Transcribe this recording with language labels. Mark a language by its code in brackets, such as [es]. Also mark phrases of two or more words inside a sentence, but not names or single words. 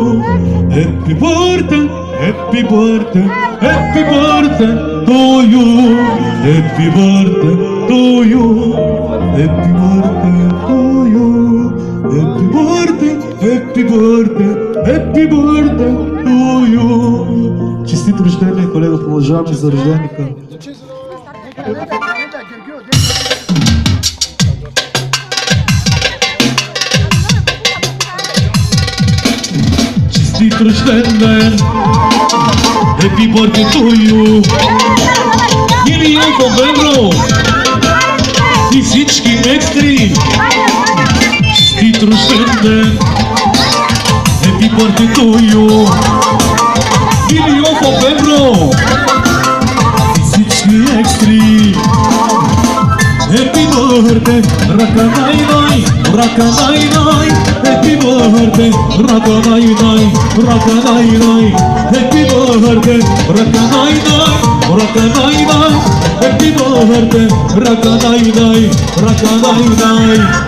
[en] Happy birthday, happy birthday, happy birthday to you. Happy birthday to you. Happy birthday to you. Happy birthday, happy birthday, happy birthday to you. [bg] Честит рождение, колега, продължаваме за рожденика. Честит рожден ден, [en] happy birthday to you. [bg] Милион по-бедро и всички екстри. Честит рожден ден, [en] happy birthday to you. [bg] Милион по-бедро и всички екстри. [en] Happy birthday, raka nai nai, raka nai nai. Happy birthday, raka nai nai, raka nai nai. Happy birthday, raka nai nai, raka nai nai. Happy birthday, raka nai nai, raka nai nai.